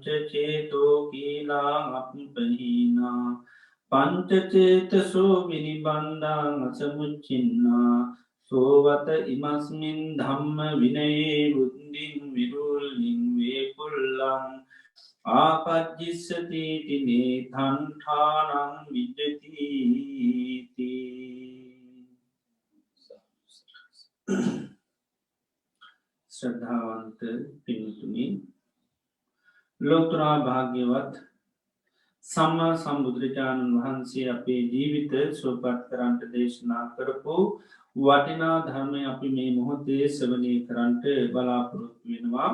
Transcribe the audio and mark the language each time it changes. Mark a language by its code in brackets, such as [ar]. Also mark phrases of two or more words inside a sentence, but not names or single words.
[pi] චේතෝ කීලා අප්පහීනා පංච චේතසෝ විනිබන්ධං අසමුච්චින්නා සෝවත ඉමස්මින් ධම්ම විනයේ බුද්ධින් විරුල්ලින් වේකුල්ලං ආපජ්ජිස්සති තිනේ තණ්ඨානං විජ්ජති. [si] ශ්‍රද්ධාවන්ත පින්තුනි, ලෝතුරා භාග්‍යවත් සම්මා සම්බුදුරජාණන් වහන්සේ අපේ ජීවිත සුවපත් කරන්ට දේශනා කරපු වටිනා ධර්මය අපි මේ මොහොතේ ශ්‍රවණය කරන්ට බලාපොරොත්තු වෙනවා.